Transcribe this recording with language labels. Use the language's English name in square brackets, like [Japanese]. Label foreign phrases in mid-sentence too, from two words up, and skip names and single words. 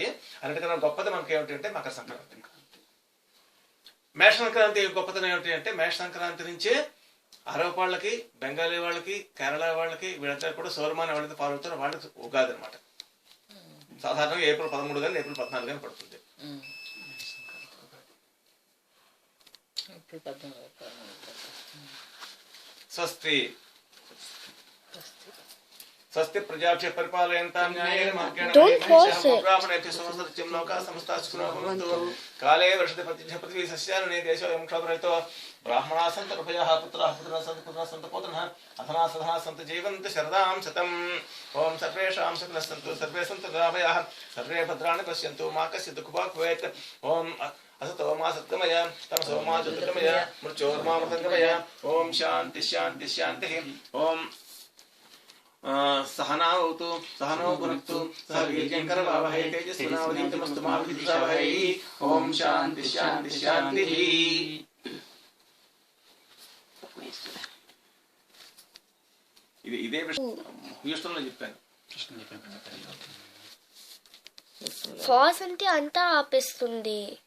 [Telugu] అన్నిటికన్నా గొప్పది మనకి ఏమిటంటే మకర సంక్రాంతి. మేష సంక్రాంతి గొప్పతనం ఏమిటి అంటే మేష సంక్రాంతి నుంచే అరవ వాళ్ళకి, బెంగాలీ వాళ్ళకి, కేరళ వాళ్ళకి వీళ్ళంతా కూడా సౌరమాన ఎవరైతే ఫాలో అవుతారో వాళ్ళకి ఉగాది అనమాట. సాధారణంగా ఏప్రిల్ 13 కానీ ఏప్రిల్ 14 కానీ పడుతుంది. [Sanskrit] స్వస్తి స్వస్తి ప్రజాభ్య పరిపాలయంతాం న్యాయేన మార్గేణ బ్రాహ్మణేభ్యः సమస్తస్యం లోకాः సమస్తాः సుఖినో భవంతు. కాలే వర్షతి పృథివీ సస్యాని దేశోऽयं క్షోభరహితో బ్రాహ్మణాः సन्तు నిర్భయాः పుత్రాः పుత్రాः సन्तు పౌత్రాः అధనాः సధనాः సन्तు జీవంతు శరదాం శతం. ఓం సర్వేషాం శుభ్నः సन्तు సర్వే సन्तు నిరామయాः సర్వే భద్రాణి పశ్యంతు మా కశ్చిత్ దుఃఖభాగ్ భవేత్. ఓం असतो मा सत्गमय तमसो मा ज्योतिर्गमय मृत्योर्मा मृतंगमय. ओम शांति शांति शांति. ओम सहनावतु सहनो भुनक्तु सह वीर्यं करवावहै तेजस्विनावधीतमस्तु मा विद्विषावहै. ओम शांति शांति शांति. [Telugu] ఇదే హ్యూస్టన్లో చెప్పాను. పాజ్ అంటే అంతా ఆపేస్తుంది.